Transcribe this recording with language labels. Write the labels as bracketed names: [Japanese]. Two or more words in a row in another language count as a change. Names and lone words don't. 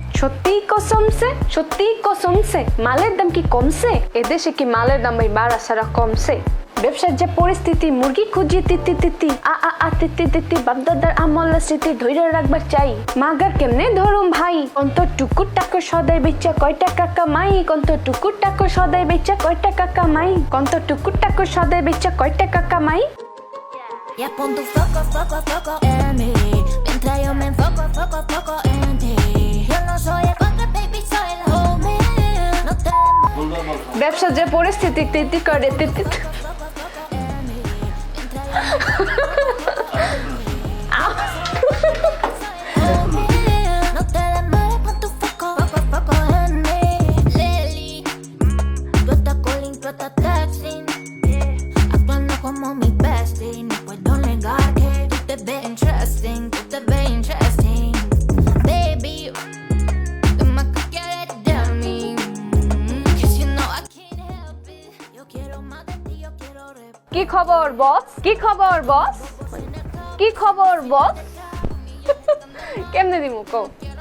[Bangla] সত্যি কসমছে মালের দাম কি কমছে এদেশে কি মালের দাম বাড়া সারা কমছে ব্যবসার যে পরিস্থিতি মুরগি খুঁজি তিতি তিতি আ আ আ তিতি তিতি বাপদাদার আমলের স্মৃতি ধইরা রাখবার চাই মাগার কেমনে ধরুম ভাই কন্ত টুকুর টাকা সদাই বেচা কয় টাকা কামাই কন্ত টুকুর টাকা সদাই বেচা কয় টাকা কামাই কন্ত টুকুর টাকা সদাই বেচা কয় টাকা কামাই [Spanish] Ya pon tu foco en mí mientras yo me enfoco en ti. Yo no soy el contra, baby, soy el homie. No te [Bangla] ব্যবসার যে পরিস্থিতি তিতি করে তিতি [Spanish] no te demores, pon tu foco en mí. Lely, tú estás calling, tú estás texting, actuando como mi bestie. No puedo negar que tú te ves [English] interesting, baby. [Spanish] Tú más que quieres de mí, [English] 'cause you know I can't help it. [Spanish] Yo quiero más de ti, yo quiero [Bangla] কি খবর বস কি খবর বস কেমনে দিমু কও